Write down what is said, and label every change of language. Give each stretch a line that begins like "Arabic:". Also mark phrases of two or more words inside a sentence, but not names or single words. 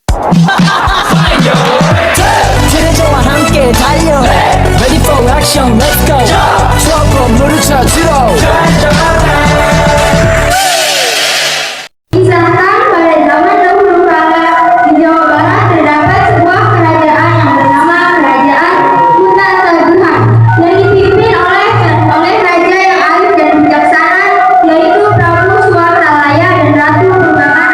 Korean: 트레저와 함께 달려
English: Ready for action let's go
Korean: 트럭으로 물을 찾으러
Indonesian: Disahkan pada zaman dahulu kala di Jawa Barat terdapat sebuah kerajaan yang bernama Kerajaan Hutan Taguhan yang dipimpin oleh raja yang arif dan bijaksana yaitu Prabu Suartalaya dan Ratu Purbamana.